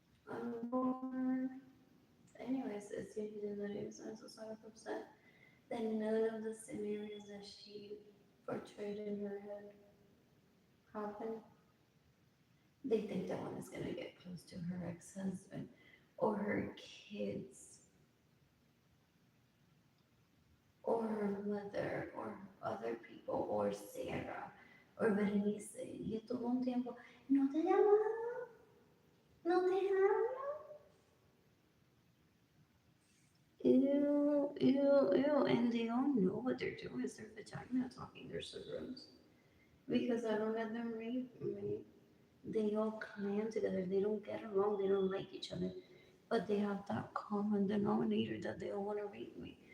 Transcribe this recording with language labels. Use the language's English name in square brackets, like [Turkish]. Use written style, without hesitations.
[English] I'm bored. Anyways, it's usually the news and I'm so sort of upset that none of the scenarios that she portrayed in her head happen. They think that one is gonna get close to her ex-husband or her kids or her mother or other people or Sarah or Berenice. [Spanish] Y todo un tiempo, no te llamaba, no te hablo. Ew. [English] And they all know what they're doing. It's their vagina talking. They're so gross. Because I don't let them rape me. They all clan together. They don't get along. They don't like each other. But they have that common denominator that they all want to rape me.